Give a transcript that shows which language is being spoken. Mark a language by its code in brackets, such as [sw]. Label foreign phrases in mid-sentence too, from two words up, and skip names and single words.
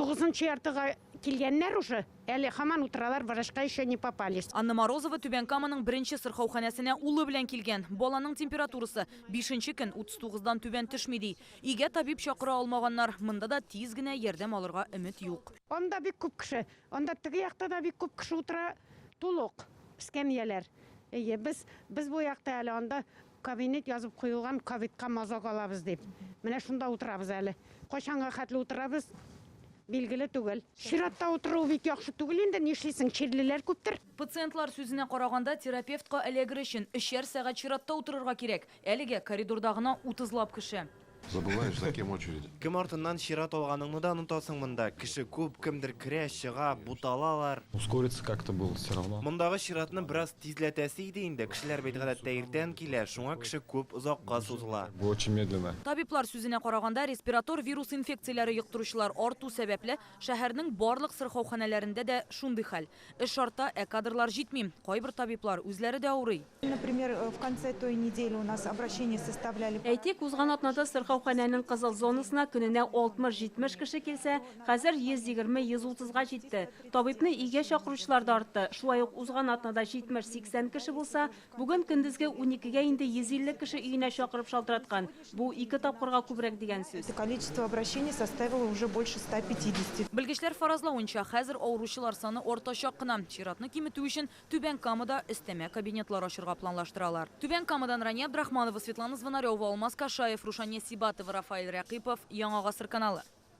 [tt] 9-нчы яртыга килгәннәр уже, әле һаман утыралар, [ru] врачка еще не попались. [tt] Анна Морозова Түбән Каманың беренче сырхауханәсенә улы белән килгән. Баланың температурасы 5-нче көн 39-дан түбән төшми ди. Өйгә табиб чакыра алмаганнар. Монда да тиз генә ярдәм алырга өмет юк. Анда бик күп кеше, анда теге якта да бик күп кеше утыра, тулык эскәмияләр. Без бу якта әле анда кабинет язып куелган, ковидка мазок алабыз дип. Менә шунда утырабыз әле. Кайчанга хәтле утырабыз, билгеле түгел. Чиратта утыру бик яхшы түгел инде, нишлисең, чирлеләр күптер. Пациентлар сүзенә караганда терапевтка эләгер өчен 3 сәгать чиратта утырырга кирәк. Әлегә коридорда гына 30лап кеше. [ru] Забываешь, за кем очередь. [tt] Кем артыннан чират алганыңны да онытасың монда. Кеше күп, кемдер керә, чыга, буталалар. [ru] Ускориться как-то было все равно. [tt] Мондагы чиратны бераз тизләтәсе иде инде. Кешеләр бит гадәттә иртән килә, шуңа кеше күп озакка сузыла. [ru] Очень медленно. [tt] Табиблар сүзенә караганда респиратор вирус инфекцияләре йоктыручылар арту сәбәпле шәһәрнең барлык сырхауханәләрендә дә шундый хәл. Эш шартта кадрлар җитми. Кайбер табиблар үзләре дә авырый. [ru] Например, в конце той недели у нас обращение составляли. [tt] Әйтик, узган атнада сырхауханәнең кызыл зонасына көненә 60-70 кеше килсә, хәзер 120-130га җитте. Табибны өйгә чакыручылар да артты. Шулай ук узган атнада 70-80 кеше булса, бүген көндезге 12гә инде 150 кеше өенә чакырып шалтыраткан. Бу 2 тапкырга күбрәк дигән сүз. [ru] Количество обращений составило уже больше 150. [tt] Белгечләр фаразлавынча, хәзер авыручылар саны артачак кына. Чиратны киметү өчен Түбән Камада өстәмә кабинетлар ачырга планлаштыралар. Түбән Камадан Рания Абдрахманова, Светлана Звонарева, Алмаз Кашаев, Рушания Сибатова, Рафаэль Рәкыйпов, Яңа Гасыр каналы.